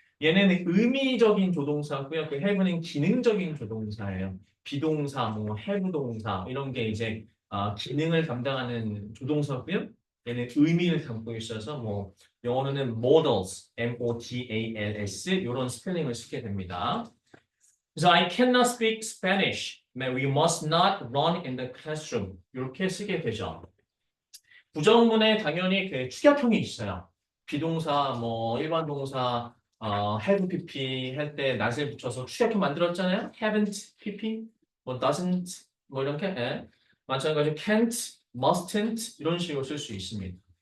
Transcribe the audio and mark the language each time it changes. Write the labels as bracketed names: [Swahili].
[Korean] 얘는 의미적인 조동사고요. 그 have는 기능적인 조동사예요. 비동사, 뭐 have 동사 이런 게 이제 기능을 담당하는 조동사고요. 얘는 의미를 담고 있어서 뭐 영어로는 modals, M-O-D-A-L-S 이런 스펠링을 쓰게 됩니다. [English] 그래서 I cannot speak Spanish. We must not run in the classroom. [Korean] 이렇게 쓰게 되죠. 부정문에 당연히 그 축약형이 있어요. 비동사, 뭐 일반 동사, have pp 할 때 not을 붙여서 축약형 만들었잖아요. haven't pp, 뭐 doesn't, 뭐 이렇게 마찬가지로 can't, mustn't 이런 식으로 쓸 수 있습니다.